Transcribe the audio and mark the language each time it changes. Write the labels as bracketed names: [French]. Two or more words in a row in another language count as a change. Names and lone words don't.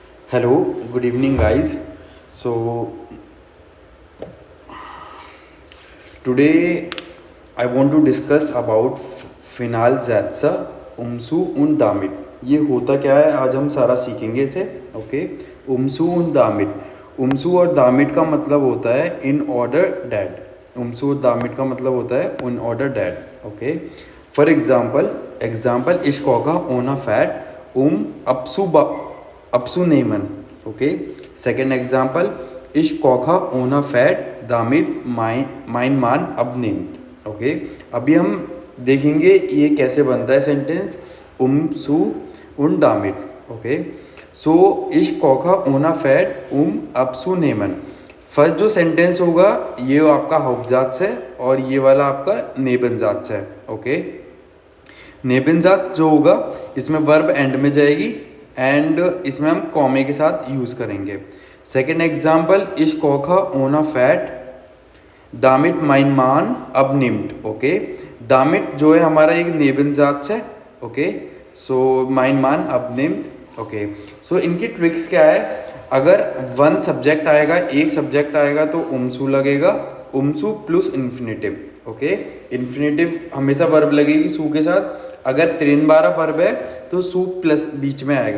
[English] Hello, good evening, guys. So, today I want to discuss about [German] Finalsätze, Umzu und damit. [Hindi] ये होता क्या है, आज हम सारा सीखेंगे इसे. [German] ओके, उमसू und damit. [Hindi] उमसू और दामिट का मतलब होता है [English] in order that. [Hindi] उमसू और दामिट का मतलब होता है [English] in order that. okay, for example [German] ich koche ohne Fett abzunehmen. [English] Okay, second example, [German] ich koche ohne Fett damit mein Mann abnimmt. [Hindi] ओके, अभी हम देखेंगे ये कैसे बनता है सेंटेंस [German] umzu und damit. [English] okay, so [German] ich koche ohne Fett abzunehmen. [Hindi] फर्स्ट जो सेंटेंस होगा ये आपका हाउप्टजात्स है और ये वाला आपका नेबनजात्स है. ओके, नेबनजात्स जो होगा इसमें वर्ब एंड में जाएगी एंड इसमें हम कॉमे के साथ यूज़ करेंगे. [English] second example, [German] ich koche ohne Fett damit mein Mann abnimmt. [Hindi] ओके, damit जो है हमारा एक नेबनजात्स है. [English] okay, so [German] mein Mann abnimmt. [Hindi] ओके, सो इनकी ट्रिक्स क्या है, अगर [English] one subject [Hindi] आएगा, एक सब्जेक्ट आएगा तो उमसू लगेगा, उमसू [English] plus infinitive. [Hindi] ओके, इन्फिनेटिव हमेशा वर्ब लगेगी सू के साथ. अगर 3 वर्ब है तो सू प्लस बीच में आएगा.